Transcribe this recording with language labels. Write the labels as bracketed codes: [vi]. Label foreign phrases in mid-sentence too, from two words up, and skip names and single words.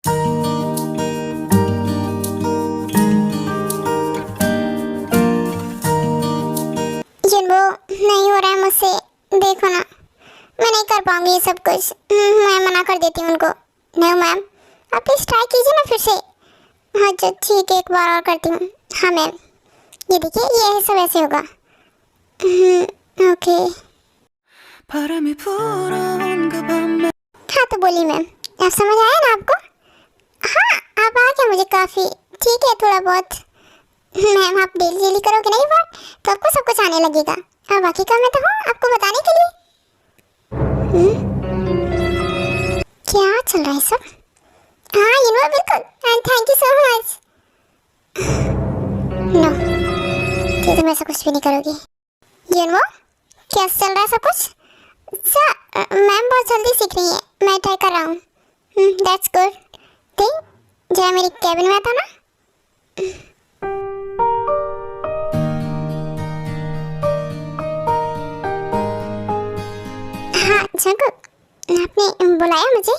[hi] जिन वो नहीं हो रहा है मुझसे, देखो ना, मैं नहीं कर पाऊंगी ये सब कुछ। मैं मना कर देती हूँ उनको। नहीं मैम, आप प्लीज ट्राई कीजिए ना फिर से। हाँ जो ठीक है, एक बार और करती हूँ। हाँ मैम, ये देखिए, ये सब ऐसे होगा। ओके। [ko] 바람이 불어온 그 밤에 [hi] हाँ तो बोलिए मैम, आप समझ आया ना आपको? हाँ, आप आ गया मुझे काफ़ी। ठीक है, थोड़ा बहुत। मैम आप डेली डेली करोगे नहीं बात, तो आपको सब कुछ आने लगेगा। और बाकी का मैं तो हूँ आपको बताने के लिए। क्या चल रहा है सब? हाँ [en] you know, [hi] बिल्कुल, [en] and thank you so much. [hi] नो, ये तुम ऐसा कुछ भी नहीं करोगी। [en] you know, [hi] कैसे चल रहा है सब कुछ? सर मैम बहुत जल्दी सीख रही है, मैं ट्राई कर रहा हूँ। [en] that's good. [hi] ठीक, जरा मेरी कैबिन में आता ना। हाँ जंकुक, आपने बुलाया मुझे?